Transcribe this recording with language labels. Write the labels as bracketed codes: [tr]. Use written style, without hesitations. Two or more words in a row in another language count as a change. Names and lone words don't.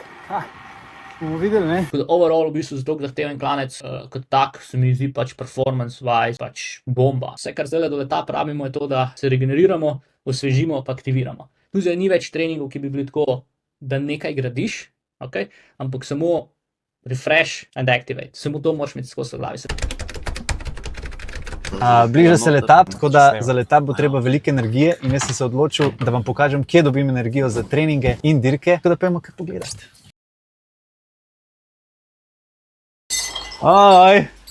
[sl] Bomo videli, ne? Overall, v bistvu, zelo zahteven klanec, kot tak, se mi zdi pač performance-wise, pač bomba. Vse, kar zdaj do letap rabimo, je to, da se regeneriramo, osvežimo, pa aktiviramo. Tu zdaj ni več treningov, ki bi bili tako, da nekaj gradiš, okay? Ampak samo [en] refresh and activate. [sl] Samo to moraš imeti skozi v glavi. Bliža se letap, tako da za letap bo treba veliko energije in jaz sem se odločil, da vam pokažem, kje dobim energijo za treninge in dirke, tako da pojmo kaj pogledati. Oj!